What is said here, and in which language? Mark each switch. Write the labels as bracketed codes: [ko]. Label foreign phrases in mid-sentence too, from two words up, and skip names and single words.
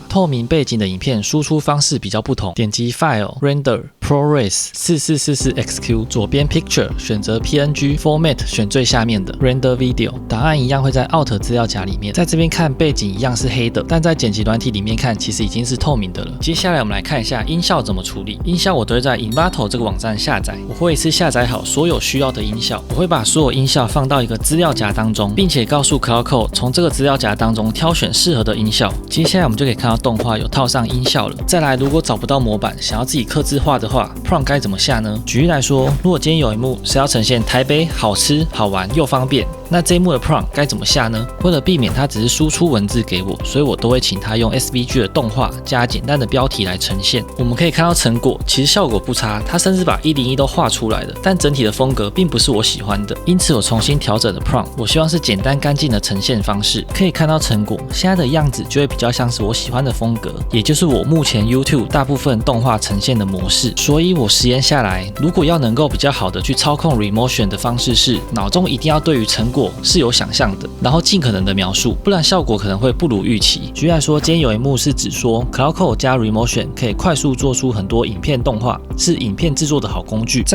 [zh] 透明背景的影片輸出方式比較不同，點擊 [en] File Render ProRes 4444XQ， [zh] 左邊 Picture 選擇 [en] PNG Format [zh] 選最下面的 [en] Render Video， [zh] 檔案一樣會在 Alt 資料夾裡面。在這邊看背景一樣是黑的，但在剪輯軟體裡面看其實已經是透明的了。接下來我們來看一下音效怎麼處理。音效我都會在 Envato 這個網站下載，我會一次下載好所有需要的音效，我會把所有音效放到一個資料夾當中，並且告訴 Cloudcode 從這個資料夾當中挑選適合的音效。接下來我們就可以看到動畫有套上音效了。再來，如果找不到模板，想要自己客製化的話 ，prompt 該怎麼下呢？舉例來說，如果今天有一幕是要呈現台北好吃、好玩又方便，那這一幕的 prompt 該怎麼下呢？為了避免它只是輸出文字給我，所以我都會請它用 SVG 的動畫加簡單的標題來呈現。我們可以看到成果其實效果不差，它甚至把101都畫出來了，但整體的風格並不是我喜歡的，因此我重新調整了 prompt， 我希望是簡單乾淨的呈現方式。可以看到成果現在的樣子就會比較像是我喜歡的風格，也就是我目前 YouTube 大部分動畫呈現的模式。所以我實驗下來，如果要能夠比較好的去操控 Remotion 的方式是，腦中一定要對於成果是有想象的，然後盡可能的描述，不然效果可能會不如預期。舉例來說，今天有一幕是指說 Cloudcode 加 Remotion 可以快速做出很多影片動畫，是影片制作的好工具。